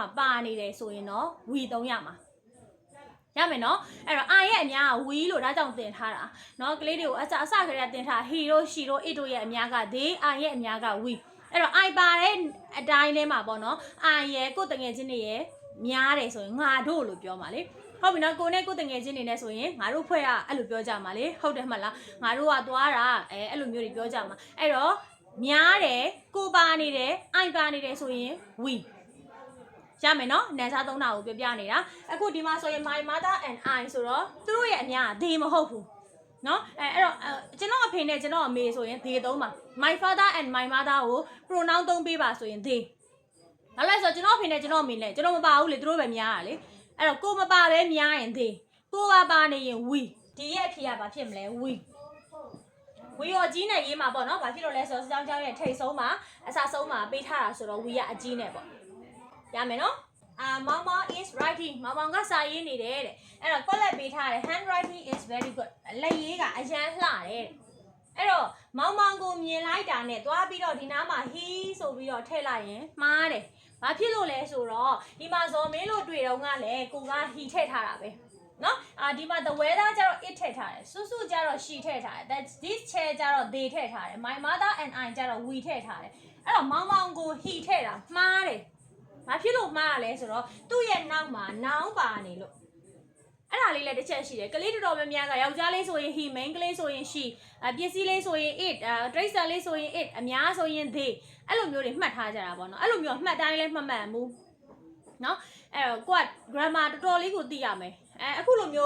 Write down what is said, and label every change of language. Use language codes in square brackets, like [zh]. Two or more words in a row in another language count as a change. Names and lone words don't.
[my] ပါနေတယ်ဆိုရင်တော့ we သုံးရမှာရမယ်နော်အဲ့တော့ I ရဲ့အများက we လို့ဒါကြောင့်သင်ထားတာနော်ကလေးတွေကိုအစကတည်းကသင်ထား he တို့ she တို့ it တို့ရဲ့အများက they I ရဲ့အများက we အဲ့တော့ I ပါတဲ့အတိုင်းထဲမှာပေါ့နော် I ရဲ့ကိုယ်တငယ်ချင်းတွေရဲ့များတယ်ဆိုရင်ငါတို့လို့ပြောမှာလေဟုတ်ပြီနော်ကိုနဲ့ကိုယ်တငယ်ချင်းတွေနဲ့ဆိုရင်ငါတို့ဖွဲ့ကအဲ့လိုပြောကြမှာလေဟုတ်တယ်မလားငါတို့ကသွားတာအဲ့လိုမျိုးတွေပြောကြမှာအဲ့တော့များတယ်ကိုပါ နေတယ် I ပါနေတယ်ဆိုရင် weရမယ်နော်နန်းစားသုံးတာကိုပြနေတာအခုဒီမှာဆိုရင် [en] my mother and I [my] ဆိုတော့သူတို့ရဲ့အများက they မဟုတ်ဘူးနော်အဲ့တော့ကျွန်တော်အဖေနဲ့ကျွန်တော်အမေဆိုရင် they သုံးပါ [en] my father and my mother [my] ကို pronoun သုံးပေးပါဆိုရင် they ဘာလဲဆိုတော့ကျွန်တော်အဖေနဲ့ကျွန်တော်အမေနဲ့ကျွန်တော်မပါဘူးလေသူတို့ပဲများတာလေအဲ့တော့ကိုမပါပဲများရင် they ကိုပါနေရင် we ဒီရဲ့အဖေကဘာဖြစ်မလဲ we ရောအကြီးနဲ့ရေးမှာပေါ့နော်ဘာဖြစ်လို့လဲဆိုတော့စောင်း ရဲ့ထိတ်ဆုံးမှာအစဆုံးမှာပေးထားတာဆိုတော့ we ကအကြီးနဲ့ပေါ့ရမယ်နော် [en] mama is writing [my] မောင်မောင်ကစာရေးနေတယ်တဲ့အဲ့တော့ collect ပေးထားတယ် [en] handwriting is very good [my] လက်ရေးကအရန်လှတယ်တဲ့အဲ့တော့မောင်မောင်ကိုမြင်လိုက်တာနဲ့သွားပြီးတော့ဒီနားမှာ he ဆိုပြီးတော့ထည့်လိုက်ရင်မှားတယ်ဘာဖြစ်လို့လဲဆိုတော့ဒီမှာဇော်မ င်းလို့တွေ့တော့ကလည်းကိုက he ထည့်ထားတာပဲနော်ဒီမှာ [en] the weather [my] ကျတော့ it ထည့်ထားတယ်စုစုကျတော့ she ထည့်ထားတယ် [en] that this chair [my] ကျတော့ they ထည့်ထားတယ် [en] my mother and I [my] ကျတော့ we ထည့်ထားတယ်အဲ့တော့မောင်မောင်ကို he ထည့်တာမှားတယ်ဘာ ဖြစ်လို့မှားရလဲဆိုတော့သူ့ရဲ့နောက်မှာ noun ပါနေလို့အဲ့ဒါလေးလည်းတစ်ချက်ရှိတယ်ကလေးတော်တော်များများကယောက်ျားလေးဆိုရင် he main ကလေးဆိုရင် she ပစ္စည်းလေးဆိုရင် it တိရစ္ဆာန်လေးဆိုရင် it အများဆိုရင် they အဲ့လိုမျိုးတွေမှတ်ထားကြတာပေါ့နော်အဲ့လိုမျိုးမှတ်တိုင်းလည်းမမှန်ဘူးနော်အဲ့တော့ကိုက grammar တော်တော်လေးကိုသိရမယ်အခုလိုမျိုး